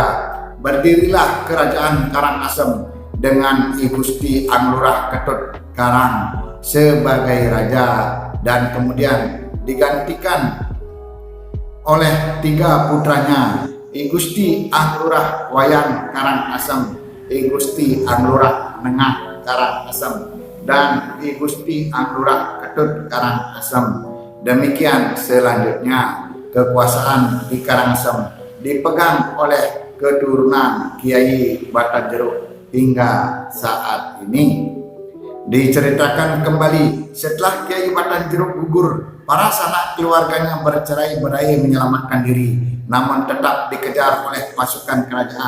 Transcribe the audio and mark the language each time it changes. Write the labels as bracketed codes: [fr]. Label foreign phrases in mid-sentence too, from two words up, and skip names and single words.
[id] Berdirilah kerajaan Karangasem dengan I Gusti Anglurah Ketut Karang sebagai raja dan kemudian digantikan oleh 3 putranya, I Gusti Anglurah Wayang Karangasem, I Gusti Anglurah Nengah Karangasem, dan I Gusti Anglurah Ketut Karangasem. Demikian selanjutnya kekuasaan di Karangasem dipegang oleh keturunan Kiai Batanjeruk hingga saat ini. Diceritakan kembali, setelah Kiai Batanjeruk gugur, para sanak keluarganya bercerai-berai menyelamatkan diri, namun tetap dikejar oleh pasukan kerajaan.